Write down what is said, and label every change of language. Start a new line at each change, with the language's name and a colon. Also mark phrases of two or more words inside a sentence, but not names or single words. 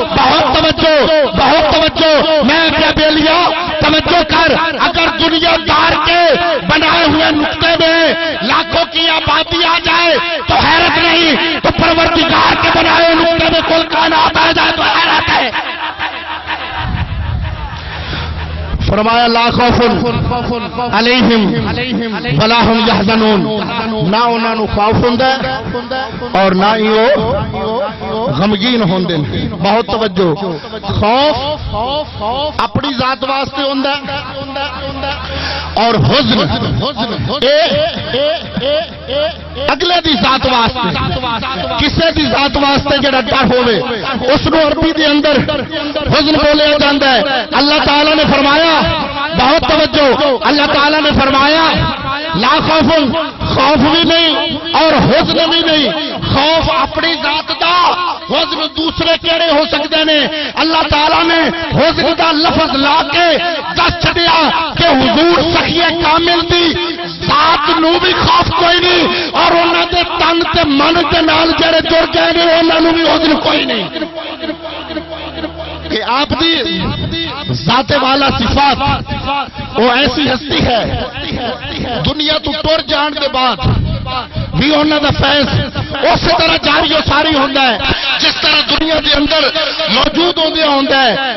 Urdu: میں کیا بیلیا توجہ کر اگر دنیا دار کے بنائے ہوئے نقطے میں لاکھوں کی آبادی آ جائے تو حیرت نہیں تو پروردگار کے بنائے نقطے میں کل کائنات آ جائے تو حیرت ہے
Punjabi: فرمایا
Arabic: لا خوف علیہم ولا هم يحزنون
Punjabi: نہ انہاں نو خوف ہوندا اور نہ ہی وہ غمگین ہوندے بہت توجہ خوف اپنی ذات واسطے ہوندا اور حزن اگلے دی ذات واسطے کسے دی ذات واسطے جڑا ڈر ہوے اس نو عربی دے اندر حزن بولیا جاندا ہے. اللہ تعالی نے فرمایا، بہت توجہ، اللہ تعالی نے فرمایا
Arabic: لا خوف،
Punjabi: خوف بھی نہیں اور حزن بھی نہیں. خوف اپنی ذات دا، حزن دوسرے کیڑے ہو سکتے نے. اللہ تعالی نے حزن دا لفظ لا کے دس چھڈیا کہ حضور سخی کامل دی ذات نو بھی خوف کوئی نہیں اور انہاں دے تن تے من دے نال جڑے جڑ گئے نے انہاں نو بھی حزن کوئی نہیں. کہ آپ دی ذات والا صفات وہ ایسی ہستی ہے دنیا تو ٹر جان دے بعد بھی انہاں دا فیض اسی طرح جاری و ساری ہوندا ہے جس طرح دنیا دے اندر موجود ہوندا ہے.